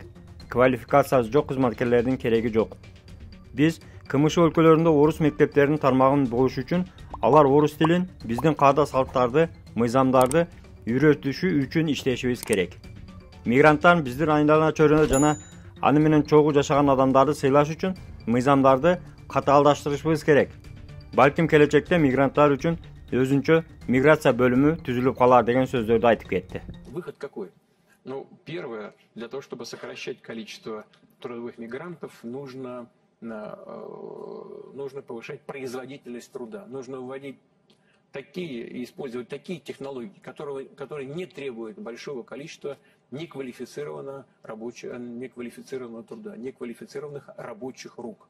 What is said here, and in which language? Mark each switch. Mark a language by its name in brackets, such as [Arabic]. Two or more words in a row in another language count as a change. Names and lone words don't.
[Kyrgyz] Квалификациясы жок кызматкерлердин кереги жок. Биз КМШ өлкөлөрүндө орус мектептеринин тармагын богуш үчүн алар орус тилин, биздин каада салттарды, мыйзамдарды үйрөтүшү үчүн иштешибиз керек. Мигранттар биздин айналана чөйрөдө жана аны менен чогуу жашаган адамдарды сыйлаш үчүн мыйзамдарды катаалдаштырышыбыз керек. Балким келечекте мигранттар үчүн өзүнчө миграция бөлүмү түзүлүп калар деген сөздөрдү айтып кетти. [Russian] Выход какой? Ну, первое, для того, чтобы сокращать количество трудовых мигрантов, нужно повышать производительность труда. Нужно вводить использовать такие технологии, которые не требуют большого количества неквалифицированного труда, неквалифицированных рабочих рук.